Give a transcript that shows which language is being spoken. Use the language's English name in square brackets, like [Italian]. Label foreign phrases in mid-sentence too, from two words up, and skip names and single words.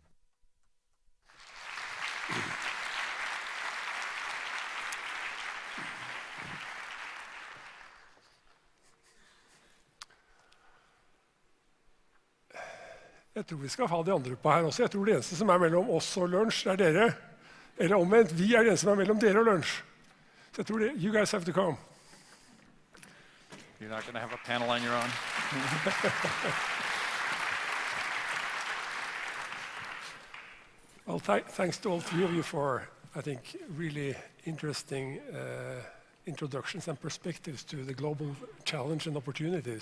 [Norwegian] Jeg tror vi skal ha de andre på her også. Jeg tror det eneste som mellom oss og lunsj er dere. Eller omvendt, vi det eneste som mellom dere og lunsj. Så jeg tror det, [English] you guys have to come. You're not going to have a panel on your own? Well, thanks to all 3 of you for, I think, really interesting introductions and perspectives to the global challenge and opportunities.